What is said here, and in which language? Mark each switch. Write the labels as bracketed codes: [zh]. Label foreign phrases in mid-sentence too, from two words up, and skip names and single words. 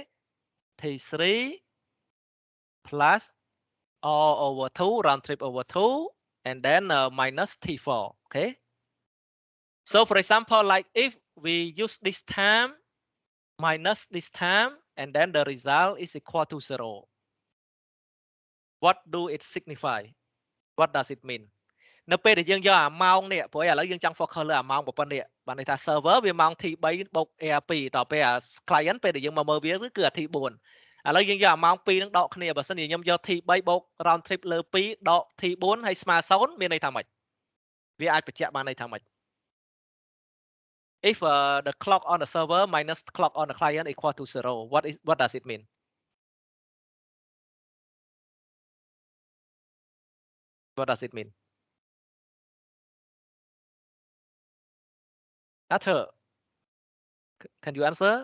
[en] T3 plus or over 2 round trip over 2 and then minus T4. Okay. So for example, like if we use this time minus this time and then the result is equal to 0. What do it signify? What does it mean? [km] នៅពេលដែលយើងយកអាម៉ោងនេះព្រោះឥឡូវយើងចង់ focus លើអាម៉ោងប៉ុណ្ណេះបានន័យថា server វាម៉ោង T3 បូក A2 តទៅពេលអា client ពេលដែលយើងមកមើលវាគឺអា T4 ឥឡូវយើងយកអាម៉ោង2នឹងដកគ្នាបើសិនជាខ្ញុំយក T3 បូក [en] round trip [km] លើ2ដក T4 ហើយស្មើ0មានន័យថាម៉េចវាអាចបញ្ជាក់បានន័យថាម៉េច [en] If the clock on the server minus the clock on the client equal to 0 what does it mean? What does it mean? Arthur, can you answer?